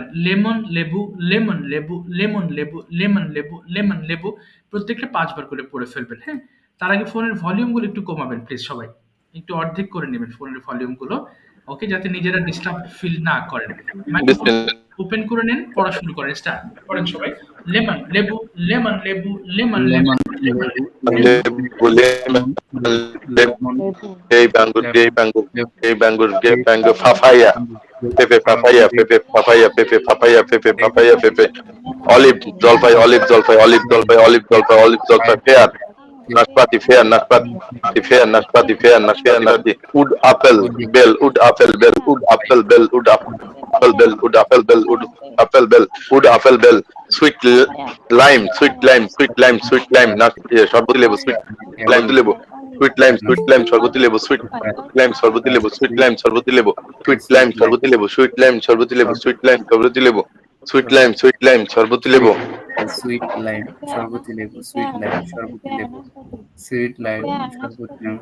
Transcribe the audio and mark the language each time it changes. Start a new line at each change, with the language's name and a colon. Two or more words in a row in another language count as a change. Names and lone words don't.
Bangla: লেমন লেবু, লেমন লেবু, লেমন লেবু, লেমন লেবু, লেমন লেবু, প্রত্যেকটা 5 বার করে পড়ে ফেলবেন। হ্যাঁ, তার আগে ফোনের ভলিউমগুলো একটু কমাবেন প্লিজ, সবাই একটু অর্ধেক করে নেবেন ফোনের ভলিউমগুলো, ওকে, যাতে নিজেরা ডিস্টার্ব ফিল না করেন। মাইক্রোফোন ওপেন করে নেন, পড়া শুরু করেন, স্টার্ট করেন সবাই। লেমন লেবু, লেমন লেবু, লেমন লেবু,
English: papaya, pepe, papaya, pepe, papaya, pepe, papaya, pepe, papaya, pepe. Olive,
Bangla: জলপাই, olive, জলপাই, olive, জলপাই, olive, জলপাই, olive, জলপাই, pear, নাশপাতি, fair, নাশপাতি, fair, নাশপাতি, fair, নাশপাতি,
English: wood apple, bell, wood apple, bell, wood apple, bell, wood apple, bell, wood apple, bell, wood apple, bell, wood apple, bell. Sweet lime, sweet lime, sweet lime, sweet lime,
Bangla: শরবতি লেবু,
English: sweet lime
Bangla: লেবু,
English: sweet lime,
Bangla: শরবতি লেবু,
English: sweet lime,
Bangla: শরবতি লেবু,
English: sweet lime,
Bangla: শরবতি লেবু,
English: sweet lime,
Bangla: শরবতি লেবু,
English: sweet lime,
Bangla: শরবতি লেবু,
English: sweet lime,
Bangla: শরবতি লেবু,
English: sweet lime,
Bangla: শরবতি লেবু,
English: sweet lime,
Bangla: শরবতি লেবু,
English: sweet lime,
Bangla: শরবতি লেবু,
English: sweet lime,
Bangla: শরবতি লেবু।